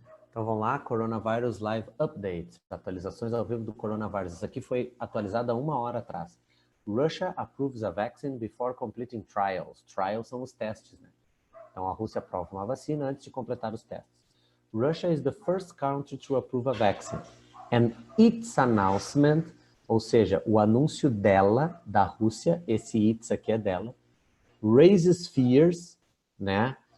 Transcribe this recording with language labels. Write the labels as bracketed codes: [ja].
[pt] Então vamos lá, [en] Coronavirus Live Update, [pt] atualizações ao vivo do coronavírus. Isso aqui foi atualizado há 1 hora atrás. [en] Russia approves a vaccine before completing trials. [pt] Trials são os testes, né? Então a Rússia aprova uma vacina antes de completar os testes. [en] Russia is the first country to approve a vaccine. And its announcement, [pt] ou seja, o anúncio dela, da Rússia, esse its aqui é dela, [en] raises fears, [pt] né?